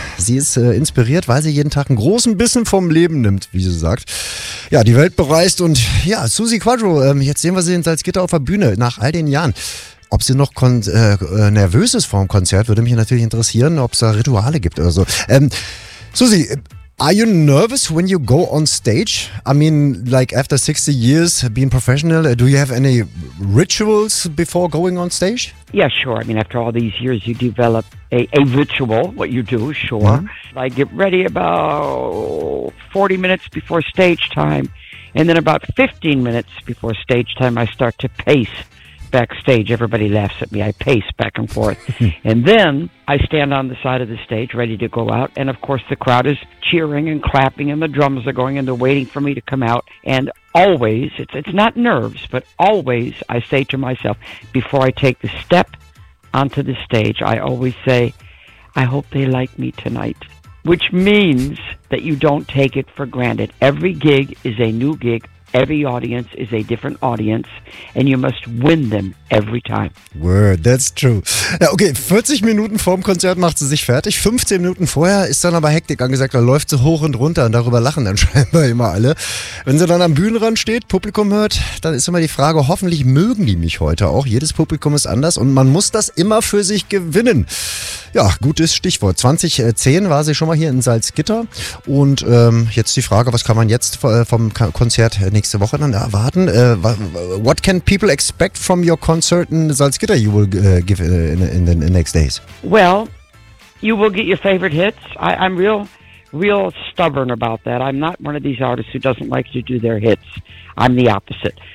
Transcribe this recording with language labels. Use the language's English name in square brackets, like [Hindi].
[German] Sie ist inspiriert, weil sie jeden Tag einen großen Bissen vom Leben nimmt, wie sie sagt. Ja, die Welt bereist und ja, Susi Quattro, jetzt sehen wir sie in Salzgitter auf der Bühne nach all den Jahren. Ob sie noch nervös ist vor dem Konzert, würde mich natürlich interessieren, ob es da Rituale gibt oder so. [English] Susi, are you nervous when you go on stage? I mean, like after 60 years being professional, do you have any rituals before going on stage? Yeah, sure. I mean, after all these years, you develop a ritual, what you do, sure. Mm-hmm. I get ready about 40 minutes before stage time, and then about 15 minutes before stage time, I start to pace backstage. Everybody laughs at me. I pace back and forth. And then I stand on the side of the stage ready to go out. And of course, the crowd is cheering and clapping and the drums are going and they're waiting for me to come out. And always, it's not nerves, but always I say to myself, before I take the step onto the stage, I always say, I hope they like me tonight. Which means that you don't take it for granted. Every gig is a new gig. Every audience is a different audience and you must win them every time. Word, that's true. [German] Ja, okay, 40 Minuten vorm Konzert macht sie sich fertig. 15 Minuten vorher ist dann aber Hektik angesagt, da läuft sie hoch und runter und darüber lachen dann scheinbar immer alle. Wenn sie dann am Bühnenrand steht, Publikum hört, dann ist immer die Frage, hoffentlich mögen die mich heute auch. Jedes Publikum ist anders und man muss das immer für sich gewinnen. Ja, gutes Stichwort. 2010 war sie schon mal hier in Salzgitter und jetzt die Frage, was kann man jetzt vom Konzert nächste Woche dann erwarten? [English] What can people expect from your concert in Salzgitter you will give in the next days? Well, you will get your favorite hits. I'm real stubborn about that. I'm not one of these artists who doesn't like to do their hits. I'm the opposite.